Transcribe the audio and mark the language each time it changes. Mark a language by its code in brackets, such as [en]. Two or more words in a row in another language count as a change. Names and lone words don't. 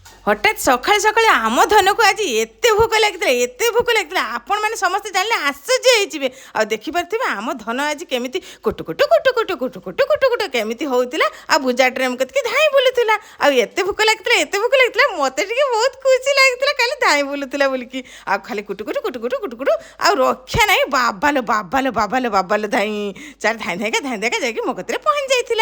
[or] ହଠାତ୍ ସକାଳେ ସକାଳେ ଆମ ଧନକୁ ଆଜି ଏତେ ଭୋକ ଲାଗିଥିଲା ଆପଣମାନେ ସମସ୍ତେ ଜାଣିଲେ ଆଶ୍ଚର୍ଯ୍ୟ ହେଇଯିବେ। ଆଉ ଦେଖିପାରୁଥିବେ ଆମ ଧନ ଆଜି କେମିତି କୁଟୁ କୁଟୁ କୁଟୁ କୁଟୁ କୁଟୁ କୁଟୁ କୁଟୁ କୁଟୁ କେମିତି ହଉଥିଲା ଆଉ ଭୁଜା ଡ୍ରେମ୍ କତିକି ଧାଇଁ ବୁଲୁଥିଲା। ଆଉ ଏତେ ଭୋକ ଲାଗିଥିଲା ମୋତେ ଟିକେ ବହୁତ ଖୁସି ଲାଗିଥିଲା ଖାଲି ଧାଇଁ ବୁଲୁଥିଲା ବୋଲିକି। ଆଉ ଖାଲି କୁଟୁ କୁଟୁ କୁଟୁ କୁଟୁ କୁଟୁ କୁଟୁ ଆଉ ରକ୍ଷା ନାହିଁ ବାବାଲୋ ଧାଇଁ ଚାର ଧାଇଁ ଯାଇକି ମୋ କତିରେ ପହଞ୍ଚି ଯାଇଥିଲା।